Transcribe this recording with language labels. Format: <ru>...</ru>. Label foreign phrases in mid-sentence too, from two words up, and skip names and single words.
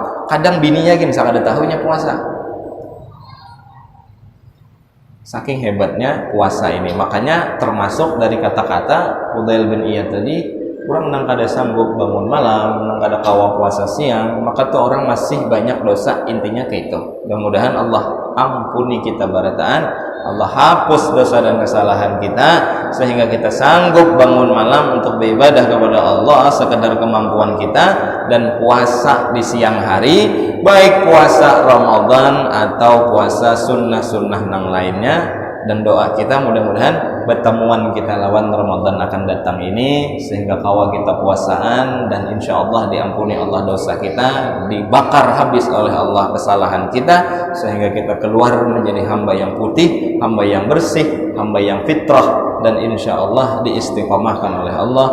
<bjn>Kadang bininya gini ada tahunya puasa. Saking hebatnya puasa ini, makanya termasuk dari kata-kata Fudail bin Iyad tadi, orang nang kada sanggup bangun malam, nang kada kawa puasa siang, maka tuh orang masih banyak dosa, intinya kayak itu. Mudah-mudahan Allah ampuni kita barataan,</bjn> <id>Allah hapus dosa dan kesalahan kita sehingga kita sanggup bangun malam untuk beribadah kepada Allah sekedar kemampuan kita, dan puasa di siang hari, baik puasa Ramadan atau puasa sunnah-sunnah yang lainnya.</id> <bjn>Dan doa kita mudah-mudahan pertemuan kita lawan Ramadan akan datang ini sehingga kawa kita puasaan, dan</bjn> <ar>إن شاء الله</ar> <bjn>diampuni Allah dosa kita, dibakar habis oleh Allah kesalahan kita, sehingga kita keluar menjadi hamba yang putih, hamba yang bersih, hamba yang fitrah, dan</bjn> <ar>إن شاء الله</ar> <bjn>diistiqomahkan oleh Allah.</bjn>